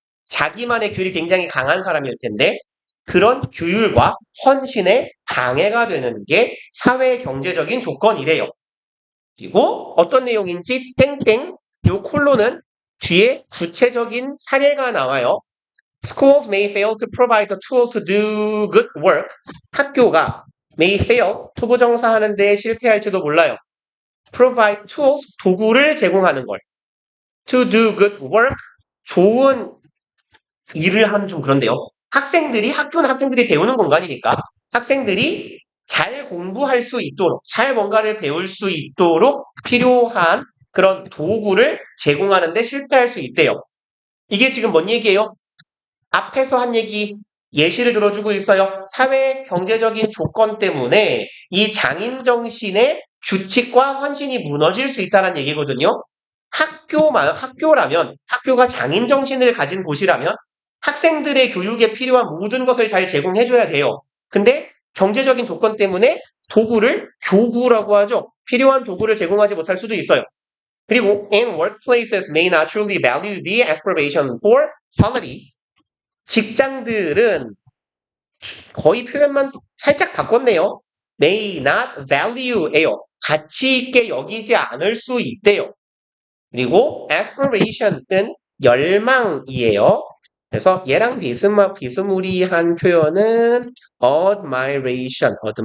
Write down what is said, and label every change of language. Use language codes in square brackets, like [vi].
[ko] 자기만의 규율이 굉장히 강한 사람일 텐데 그런 규율과 헌신에 방해가 되는 게 사회 경제적인 조건이래요. 그리고 어떤 내용인지 땡땡 요 콜론은 뒤에 구체적인 사례가 나와요. [en] Schools may fail to provide the tools to do good work. [ko] 학교가 [en] may fail [ko] 투부정사 하는데 실패할지도 몰라요. [en] provide tools [ko] 도구를 제공하는 걸. [en] to do good work [ko] 좋은 일을 하면 좀 그런데요. 학교는 학생들이 배우는 공간이니까 학생들이 잘 공부할 수 있도록, 잘 뭔가를 배울 수 있도록 필요한 그런 도구를 제공하는데 실패할 수 있대요. 이게 지금 뭔 얘기예요? 앞에서 한 얘기 예시를 들어주고 있어요. 사회 경제적인 조건 때문에 이 장인 정신의 규칙과 헌신이 무너질 수 있다는 얘기거든요. 학교라면 학교가 장인 정신을 가진 곳이라면 학생들의 교육에 필요한 모든 것을 잘 제공해줘야 돼요. 근데 경제적인 조건 때문에 교구라고 하죠. 필요한 도구를 제공하지 못할 수도 있어요. 그리고 [en] and workplaces may not truly value the aspiration for quality. [ko] 직장들은 거의 표현만 살짝 바꿨네요. [en] may not value예요. [ko] 가치 있게 여기지 않을 수 있대요. 그리고 aspiration은 열망이에요. 그래서 얘랑 비스무리한 표현은 admiration.